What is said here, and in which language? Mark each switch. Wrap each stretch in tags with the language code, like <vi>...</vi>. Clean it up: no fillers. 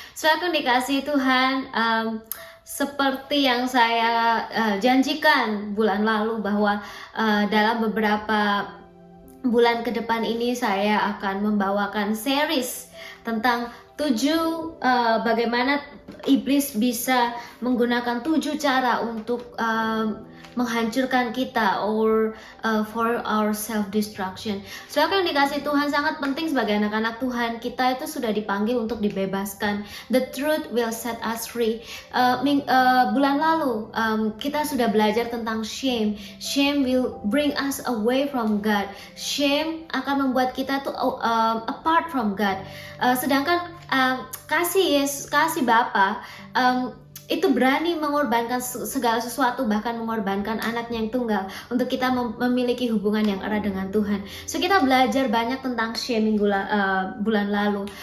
<id>Saudara yang dikasihi Tuhan, seperti yang saya janjikan bulan lalu bahwa dalam beberapa bulan ke depan ini saya akan membawakan series tentang 7 bagaimana iblis bisa menggunakan 7 cara untuk menghancurkan kita</id> <en>or for our self destruction.</en> <id>Saudara yang dikasih Tuhan, sangat penting sebagai anak-anak Tuhan, kita itu sudah dipanggil untuk dibebaskan.</id> <en>The truth will set us free.</en> <id>Bulan lalu kita sudah belajar tentang shame.</id> <en>Shame will bring us away from God.</en> <id>Shame akan membuat kita tuh</id> <en>apart from God.</en> <id>Sedangkan kasih Bapa itu berani mengorbankan segala sesuatu, bahkan mengorbankan anaknya yang tunggal untuk kita memiliki hubungan yang erat dengan Tuhan. So kita belajar banyak tentang shame bulan lalu.</id>